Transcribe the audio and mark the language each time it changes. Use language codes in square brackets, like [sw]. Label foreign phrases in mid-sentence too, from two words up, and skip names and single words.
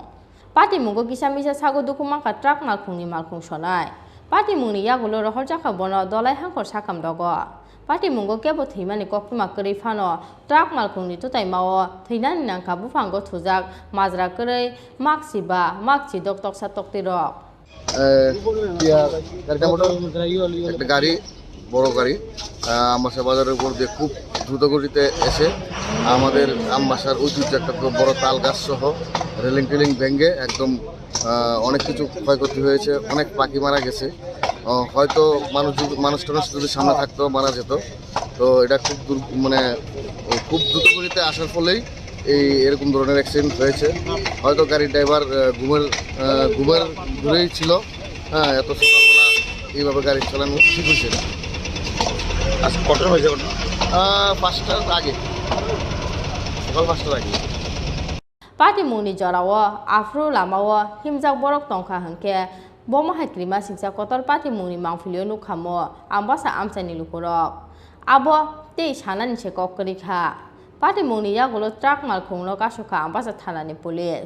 [trp] Pati mungo kisamisa sago dukuma ka truck malkhungni malkhung sonai. Pati mungni yagulo rohor jaka bono dolai hangkor sakam dogo. Pati mungo kebo thimani koktoma kari phano truck malkhungni tutai mawo thinani nangka bufanggo thujak majra krai maksiba makchi doktok satoktirok. [bn] একটা গাড়ি বড় গাড়ি আমবাসা বাজারের উপর দিয়ে খুব দ্রুত গতিতে এসে আমাদের আমবাসার ঐতিহ্য একটা বড় তাল গাছ সহ রেলিং টেলিং ভেঙে একদম অনেক কিছু ক্ষয়ক্ষতি হয়েছে, অনেক পাখি মারা গেছে। হয়তো মানুষ যদি সামনে থাকতো মারা যেত। তো এটা খুব দ্রুত গতিতে আসার ফলেই এরকম ধরনের অ্যাক্সিডেন্ট হয়েছে। হয়তো গাড়ির ড্রাইভার ঘুমের ঘুরেই ছিল। হ্যাঁ, এত সকালবেলা এইভাবে গাড়ি চালানো ঠিক হয়েছে না। আজকে কটার হয়েছে? 5টার আগে, সকাল 5টার আগে। [trp] Pati muni jorawo afro lamawo himjak borok tongkha hangke bomo hakrima singsa kotor pati muni mangfilio nukhamo ambasa amchani lukurok abo tei sanani se kokkori kha pati muni yagulo truck malkhungno kasukha ambasa thanani police.